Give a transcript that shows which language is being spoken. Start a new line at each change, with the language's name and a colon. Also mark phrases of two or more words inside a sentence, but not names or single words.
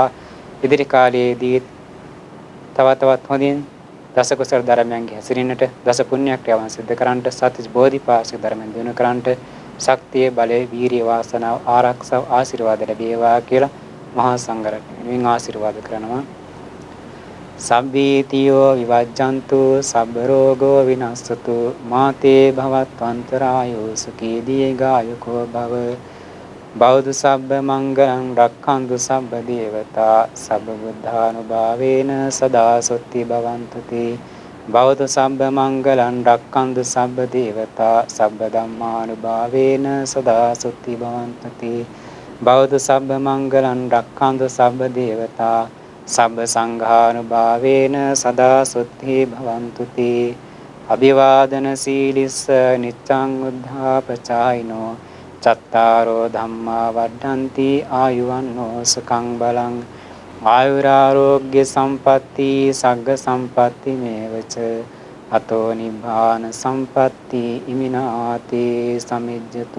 Sinhala: ඉදිරි කාලයේදී තවත් හොඳින් දස කුසල ධර්මයන්ගේ හැසිරෙන්නට දස පුණ්‍ය ක්‍රියාවන් සිදු කරන්නට සත්‍ය බෝධිපාක්ෂික ධර්මයන් දිනු කරන්නට ශක්තිය බලය වීරිය වාසනාව ආරක්ෂාව ආශිර්වාද ලැබේවා කියලා මහා සංඝරත්නයෙන් ආශිර්වාද කරනවා.
Pali: සබ්බීතියෝ විවජ්ජන්තු සබ්බ රෝගෝ විනස්සතු මාතේ භවත්වන්තරායෝ සුඛී දීඝායුකෝ භව. බෞද්ධ සබ්බ මංගලං රක්ඛන්තු සබ්බ දේවතා සබ්බ බුද්ධානුභාවේන සදා සොත්ති භවන්තු තේ. බෞද්ධ සබ්බ මංගලං රක්ඛන්තු සබ්බ දේවතා සබ්බ ධම්මානුභාවේන සදා සොත්ති භවන්තු තේ. බෞද්ධ සබ්බ මංගලං රක්ඛන්තු සබ්බ දේවතා සබ්බ සංඝානුභාවේන සදා සොත්ති භවන්තු තේ. අභිවාදන සීලිස්ස නිච්ඡං උද්ධාපචායිනෝ චත්තාරෝ ධම්මා වඩ්ඩಂತಿ ආයුවන්නෝ සුඛං බලං ආයුරාෝග්‍ය සම්පatti සග්ග සම්පatti මේවච අතෝ නිබ්බාන සම්පatti ඉමිනාති සමිජ්ජතු.